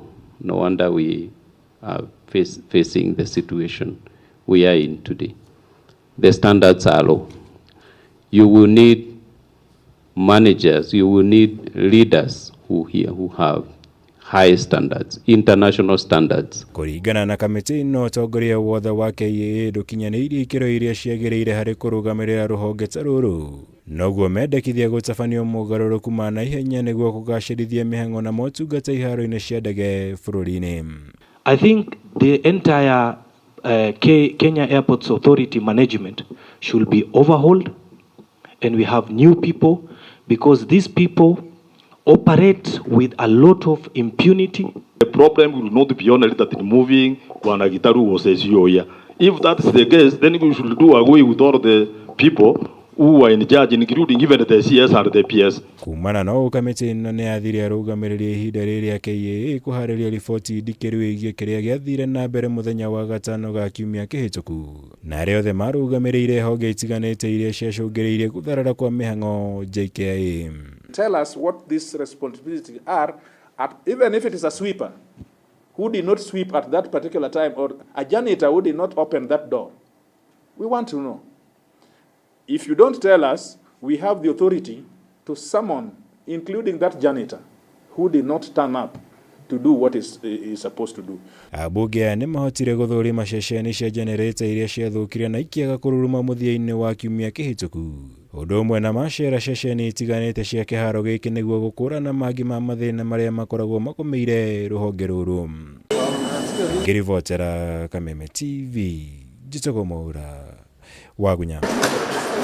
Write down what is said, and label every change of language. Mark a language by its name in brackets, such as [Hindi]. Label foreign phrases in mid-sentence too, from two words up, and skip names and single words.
[English] No wonder we are facing the situation we are in today. The standards are low. You will need managers, you will need leaders who have high standards, international standards. [Kikuyu] Kũringana na kamĩtĩ ĩno ũtongoria wothe wa KIA ndũkinyanĩirie ikĩro iria ciagĩrĩire harĩ kũrũgamĩrĩra rũhonge ta rũrũ. Noguo mendekithia gũtabanio mogarũrũku ma naihenya nĩguo kũgacĩrithia mĩhang'o na motungata iharo-inĩ cia ndege bũrũri-inĩ. [English] I think the entire Kenya Airports Authority management should be overhauled, and we have new people, because these people operate with a lot of impunity. The problem will not be only that removing Bwana Gitaru was a CEO here. If that's the case, then we should do away with all the people who are in charge, including even the CS and the PS. [Kikuyu] Kumana na kamĩtĩ ĩno nĩ yathire arũgamĩrĩri ihinda rĩrĩa KIA kũharĩria riboti ndikĩru ĩgiĩ kĩrĩa gĩathire na mbere mũthenya wa gatano ga kiumia kĩhĩtũku. Na arĩa othe marũgamĩrĩire honge itiganĩte iria ciacũngĩrĩirie gũtharara kwa mĩhang'o JKIA. [English] Tell us what these responsibilities are, even if it is a sweeper who did not sweep at that particular time, or a janitor who did not open that door. We want to know. If you don't tell us, we have the authority to summon, including that janitor who did not turn up to do what is supposed to do. [Kikuyu] Ambunge nĩ mahotire gũthũrima ceceni cia generator iria ciathũkire na ikĩaga kũruruma mũthia-inĩ wa kiumia kĩhĩtũku. Ũndũ ũmwe na macera ceceni itiganĩte cia kĩharo gĩkĩ nĩguo gũkũrana mangĩ ma mathĩna marĩa makoragwo makomeire rũhonge rũrũ. Ngĩribotera Kameme TV, Njitũko Mwaura, Wagunya.